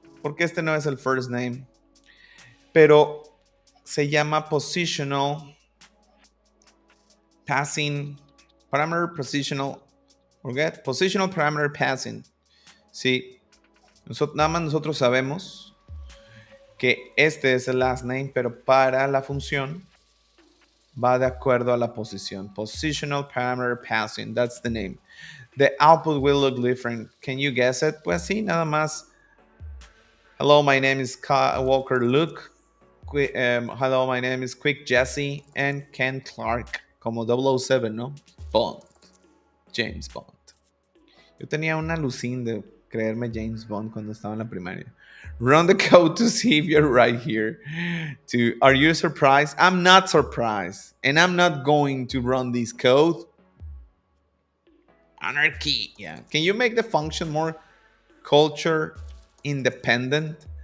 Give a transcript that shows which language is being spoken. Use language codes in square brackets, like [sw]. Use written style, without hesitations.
[es] Porque este no es el first name. Pero se llama [en] positional passing parameter positional. Forget positional parameter passing. Sí. [es] Nada más nosotros sabemos que este es el last name, pero para la función va de acuerdo a la posición. [en] Positional parameter passing, that's the name. The output will look different. Can you guess it? [es] Pues sí, nada más. [en] Hello, my name is Walker Luke. Hello, my name is Quick Jesse and Ken Clark. [es] Como 007, ¿no? Bond. James Bond. Yo tenía una alucín de creerme James Bond cuando estaba en la primaria. [en] Run the code to see if you're right here. Are you surprised? I'm not surprised. And I'm not going to run this code. Anarchy. Yeah. Can you make the function more culture independent?